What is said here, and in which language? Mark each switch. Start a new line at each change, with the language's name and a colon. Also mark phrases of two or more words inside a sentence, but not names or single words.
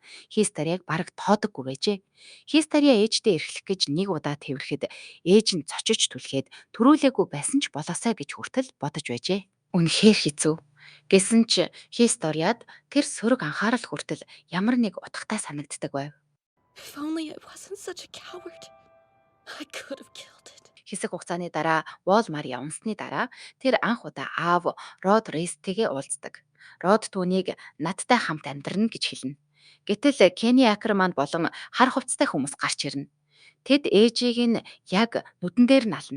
Mongolian: Historiag бараг тоодоггүй байжээ. Historia ээждээ эрхлэх гэж нэг удаа тэрхэд ээж нь цочиж түлхээд төрүүлээгүй байсан ч болоосай гэж хүртэл бодож байжээ. Үнэхээр хэцүү. Гэсэн ч Historiад тэр сөрөг анхаарал хүртэл ямар нэг утгатай санагддаг байв.
English: If only I wasn't such a coward. I could have killed it.
Mongolian: Хэсэг хугацааны дараа Волмар явсны дараа тэр анх удаа аав Род Рейстэйгээ уулздаг. Род түүнийг надтай хамт амьдрна гэж хэлнэ. Гэтэл Кени Акерман болон хар хувцастай хүмүүс гарч ирнэ. Тэд ээжийг нь яг нүдэн дээр нь ална.